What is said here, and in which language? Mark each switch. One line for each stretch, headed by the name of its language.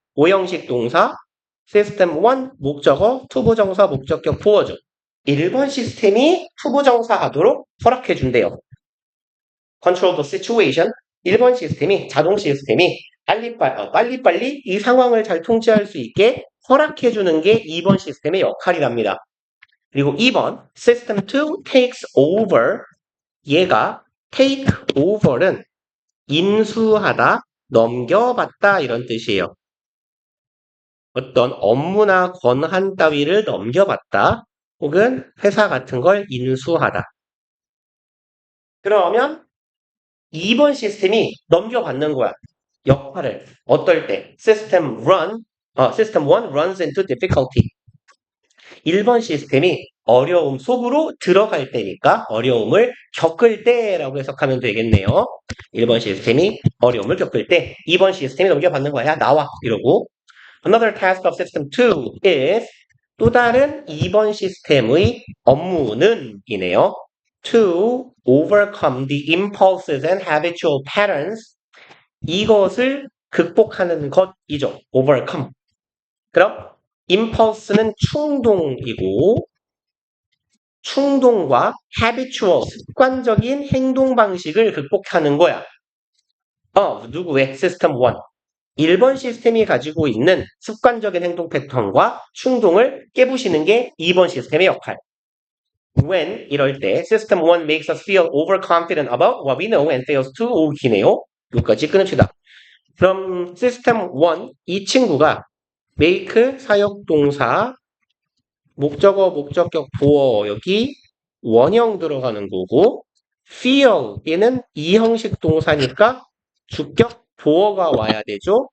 Korean: 5형식 동사, System 1 목적어, 투부정사, 목적격, 보어죠. 1번 시스템이 투부정사 하도록 허락해 준대요.
English: Control the situation.
Korean: 1번 시스템이, 자동 시스템이 빨리빨리 이 상황을 잘 통제할 수 있게 허락해 주는 게 2번 시스템의 역할이랍니다. 그리고 2번,
English: System 2 takes over.
Korean: 얘가 take over는 인수하다, 넘겨받다 이런 뜻이에요. 어떤 업무나 권한 따위를 넘겨받다 혹은 회사 같은 걸 인수하다. 그러면 2번 시스템이 넘겨받는 거야. 역할을. 어떨 때?
English: System 1 runs into difficulty.
Korean: 1번 시스템이 어려움 속으로 들어갈 때니까 어려움을 겪을 때라고 해석하면 되겠네요. 1번 시스템이 어려움을 겪을 때 2번 시스템이 넘겨받는 거야. 나와. 이러고.
English: Another task of system 2 is
Korean: 또 다른 2번 시스템의 업무는 이네요.
English: to overcome the impulses and habitual patterns.
Korean: 이것을 극복하는 것이죠.
English: overcome.
Korean: 그럼 impulse는 충동이고 충동과 habitual, 습관적인 행동 방식을 극복하는 거야. 누구의? 시스템 1. 1번 시스템이 가지고 있는 습관적인 행동 패턴과 충동을 깨부시는 게 2번 시스템의 역할.
English: When
Korean: 이럴 때
English: System 1 makes us feel overconfident about what we know and fails to
Korean: 오기네요. 여기까지 끊읍시다. 그럼 System 1 이 친구가 make 사역동사 목적어 목적격 보어 여기 원형 들어가는 거고 feel 얘는 이 형식 동사니까 주격 보어가 와야 되죠.